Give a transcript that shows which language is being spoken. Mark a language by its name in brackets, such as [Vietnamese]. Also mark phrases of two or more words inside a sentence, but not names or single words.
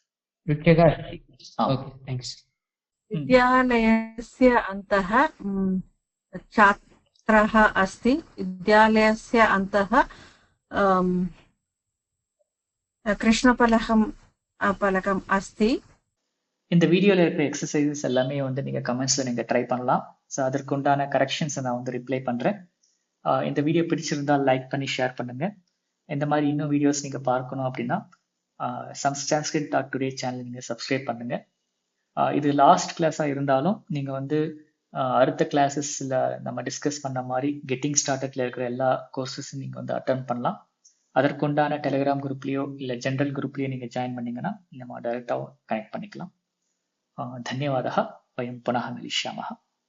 [Sanskrit] वृक्षः अस्ति [English] OK thanks [Sanskrit] विद्यालयस्य अन्तः छात्रः अस्ति विद्यालयस्य अन्तः कृष्णफलकम् अस्ति [Tamil] இந்த வீடியோல இருக்கிற எக்ஸசைசஸ் எல்லாமே வந்து நீங்க கமெண்ட்ஸ்ல நீங்க ட்ரை பண்ணலாம். ஸோ அதற்குண்டான கரெக்ஷன்ஸை நான் வந்து ரிப்ளை பண்றேன். இந்த வீடியோ பிடிச்சிருந்தா லைக் பண்ணி ஷேர் பண்ணுங்க. இந்த மாதிரி இன்னும் வீடியோஸ் நீங்க பார்க்கணும் அப்படின்னா Sanskrit.today சேனல் நீங்க சப்ஸ்கிரைப் பண்ணுங்க. இது [English] last class [Tamil] இருந்தாலும் நீங்க வந்து அடுத்த கிளாஸஸ்ல நம்ம டிஸ்கஸ் பண்ண மாதிரி [English] getting started [Tamil] இருக்கிற எல்லா கோர்சஸும் நீங்க வந்து அட்டெண்ட் பண்ணலாம். அதற்குண்டான டெலிகிராம் குரூப்லயோ இல்லை [English] general group [Tamil] நீங்க ஜாயின் பண்ணீங்கன்னா நம்ம [English] directly connect [Tamil] பண்ணிக்கலாம். [Sanskrit] धन्यवादः. वयं पुनः मिलिष्यामः.